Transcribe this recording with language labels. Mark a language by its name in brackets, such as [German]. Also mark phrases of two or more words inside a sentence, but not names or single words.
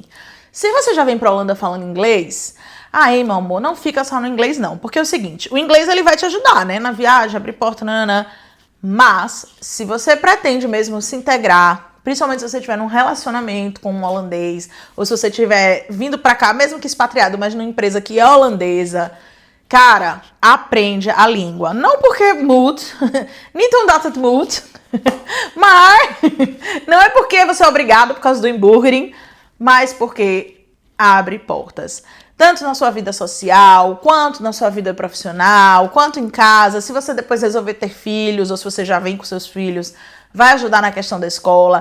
[Portuguese] Se você já vem para a Holanda falando inglês, aí, meu amor, não fica só no inglês não, porque é o seguinte, o inglês ele vai te ajudar, né, na viagem, abrir porta, nanana, mas se você pretende mesmo se integrar, principalmente se você tiver num relacionamento com um holandês, ou se você tiver vindo pra cá, mesmo que expatriado, mas numa empresa que é holandesa, cara, aprende a língua. Não porque [Dutch] moet, niet omdat het moet, [Portuguese] mas não é porque você é obrigado por causa do inburgering, mas porque abre portas. tanto na sua vida social, quanto na sua vida profissional, quanto em casa. Se você depois resolver ter filhos, ou se você já vem com seus filhos, vai ajudar na questão da escola.